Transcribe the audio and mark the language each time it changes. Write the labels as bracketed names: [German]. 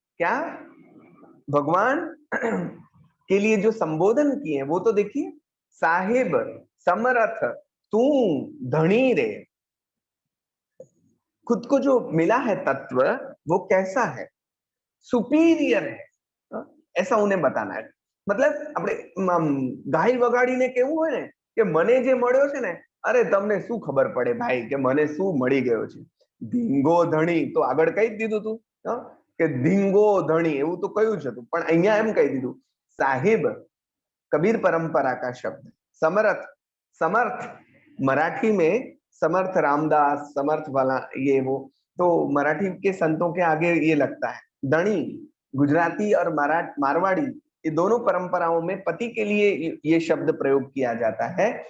[Hindi] क्या भगवान के लिए जो संबोधन किए वो तो देखिए, साहिब समरथ तू धनी रे, खुद को जो मिला है तत्व वो कैसा है, सुपीरियर है, ऐसा उन्हें बताना है। [Gujarati] मतलब આપણે ગાય વગાડીને કેવું હોય ને કે મને જે મળ્યો છે ને, અરે તમને શું ખબર પડે ભાઈ કે મને શું મળી ગયો છે, ધીંગો ધણી તો આગળ કહી જ દીધું તું કે ધીંગો ધણી, એવું તો કહ્યું છે તું, પણ અહીંયા એમ કહી દીધું સાહિબ, [Hindi] कबीर परंपरा का शब्द। समर्थ, समर्थ मराठी में समर्थ रामदास, समर्थ वाला ये वो, तो मराठी के संतों के आगे ये लगता है। धनी गुजराती और मारवाड़ी, ये दोनों परंपराओं में पति के लिए ये शब्द प्रयोग किया जाता है।